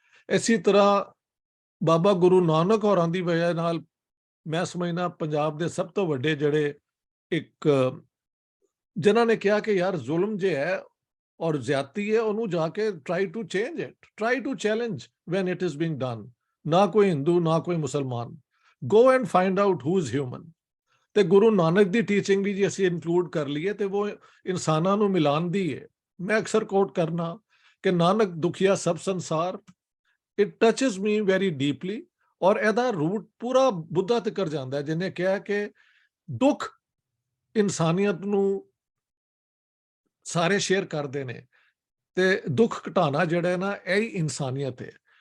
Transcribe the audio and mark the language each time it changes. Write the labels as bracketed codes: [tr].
[pa] ਇਸੇ ਤਰ੍ਹਾਂ ਬਾਬਾ ਗੁਰੂ ਨਾਨਕ ਹੋਰਾਂ ਦੀ ਵਜ੍ਹਾ ਨਾਲ ਮੈਂ ਸਮਝਦਾ ਪੰਜਾਬ ਦੇ ਸਭ ਤੋਂ ਵੱਡੇ ਜਿਹੜੇ ਇੱਕ ਜਿਨ੍ਹਾਂ ਨੇ ਕਿਹਾ ਕਿ ਯਾਰ ਜ਼ੁਲਮ ਜੇ ਹੈ ਔਰ ਜ਼ਿਆਦਤੀ ਹੈ ਉਹਨੂੰ ਜਾ ਕੇ [en] Try to change it, try to challenge when it is being done. [pa] ਨਾ ਕੋਈ ਹਿੰਦੂ ਨਾ ਕੋਈ ਮੁਸਲਮਾਨ, [en] go and find out who is human. [pa] ਤੇ ਗੁਰੂ ਨਾਨਕ ਦੀ ਟੀਚਿੰਗ ਵੀ ਜੇ ਅਸੀਂ ਇਨਕਲੂਡ ਕਰ ਲਈਏ ਤੇ ਉਹ ਇਨਸਾਨਾਂ ਨੂੰ ਮਿਲਾਨ ਦੀ ਹੈ। ਮੈਂ ਅਕਸਰ ਕੋਟ ਕਰਨਾ ਕਿ ਨਾਨਕ ਦੁਖੀਆ ਸਭ ਸੰਸਾਰ, [en] it touches me very deeply, [pa] ਔਰ ਇਹਦਾ ਰੂਟ ਪੂਰਾ ਬੁੱਧਾ ਤੱਕ ਜਾਂਦਾ ਹੈ, ਜਿਹਨੇ ਕਿਹਾ ਕਿ ਦੁੱਖ ਇਨਸਾਨੀਅਤ ਨੂੰ ਸਾਰੇ ਸ਼ੇਅਰ ਕਰਦੇ ਨੇ ਤੇ ਦੁੱਖ ਘਟਾਣਾ ਜਿਹੜਾ ਨਾ ਇਹ ਇਨਸਾਨੀਅਤ ਹੈ।